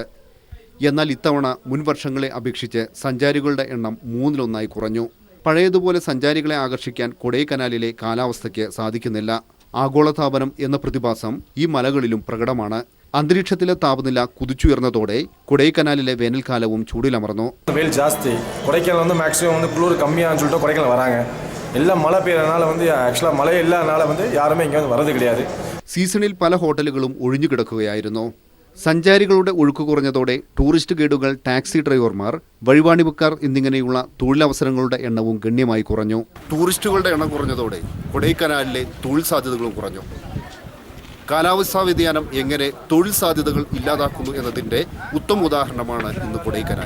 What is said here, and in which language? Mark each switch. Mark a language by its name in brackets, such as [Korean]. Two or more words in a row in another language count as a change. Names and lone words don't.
[Malayalam] എന്നാൽ ഇത്തവണ മുൻവർഷങ്ങളെ അപേക്ഷിച്ച് സഞ്ചാരികളുടെ എണ്ണം 3-1 കുറഞ്ഞു. പഴയതുപോലെ സഞ്ചാരികളെ ആകർഷിക്കാൻ കൊടൈക്കനാലിലെ കാലാവസ്ഥയ്ക്ക് സാധിക്കുന്നില്ല. ആഗോളതാപനം എന്ന പ്രതിഭാസം ഈ മലകളിലും പ്രകടമാണ്. അന്തരീക്ഷത്തിലെ താപനില കുതിച്ചുയർന്നതോടെ കൊടൈക്കനാലിലെ വേനൽക്കാലവും ചൂടിലമർന്നു. [Tamil] வெயில் ஜாஸ்தி கொடைக்கானல் மேக்ஸிமம் குளிர் கம்மியான்னு சொல்லிட்டு கொடைக்கானல் வராங்க. எல்லாம் மழை பெய்யறதுனால ஆக்சுவலாக மழை இல்லாதனால யாருமே இங்கே வரது கிடையாது. [Malayalam] സീസണിൽ പല ഹോട്ടലുകളും ഒഴിഞ്ഞുകിടക്കുകയായിരുന്നു. സഞ്ചാരികളുടെ ഒഴുക്ക് കുറഞ്ഞതോടെ ടൂറിസ്റ്റ് ഗൈഡുകൾ, ടാക്സി ഡ്രൈവർമാർ, വഴിവാണിഭക്കാർ എന്നിങ്ങനെയുള്ള തൊഴിലവസരങ്ങളുടെ എണ്ണവും ഗണ്യമായി കുറഞ്ഞു. ടൂറിസ്റ്റുകളുടെ എണ്ണം കുറഞ്ഞതോടെ കൊടൈക്കനാലിലെ തൊഴിൽ സാധ്യതകളും കുറഞ്ഞു. കാലാവസ്ഥാ വ്യതിയാനം എങ്ങനെ തൊഴിൽ സാധ്യതകൾ ഇല്ലാതാക്കുന്നു എന്നതിൻ്റെ ഉത്തമ ഉദാഹരണമാണ് ഇന്ന് കൊടൈക്കനാൽ.